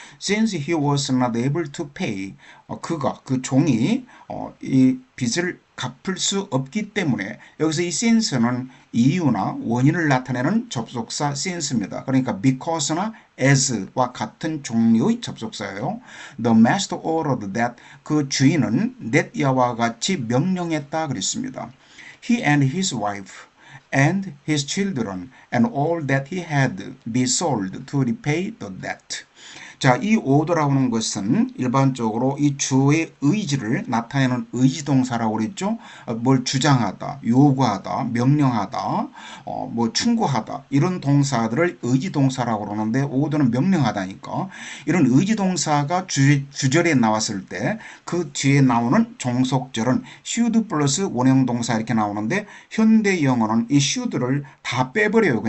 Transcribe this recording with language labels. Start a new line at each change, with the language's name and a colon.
English: Since he was not able to pay,
Korean: 그가 그 종이 이 빚을 갚을 수 없기 때문에 여기서 이 since는 이유나 원인을 나타내는 접속사 since입니다. 그러니까 because나 as와 같은 종류의 접속사예요.
English: The master ordered that
Korean: 그 주인은 that 이와 같이 명령했다 그랬습니다.
English: He and his wife and his children and all that he had be sold to repay the debt.
Korean: 자, 이 오더라고 하는 것은 일반적으로 이 주어의 의지를 나타내는 의지동사라고 그랬죠. 뭘 주장하다, 요구하다, 명령하다, 뭐 충고하다 이런 동사들을 의지동사라고 그러는데 오더는 명령하다니까 이런 의지동사가 주절에 나왔을 때 그 뒤에 나오는 종속절은 should 플러스 원형동사 이렇게 나오는데 현대 영어는 이 should를 다 빼버려요.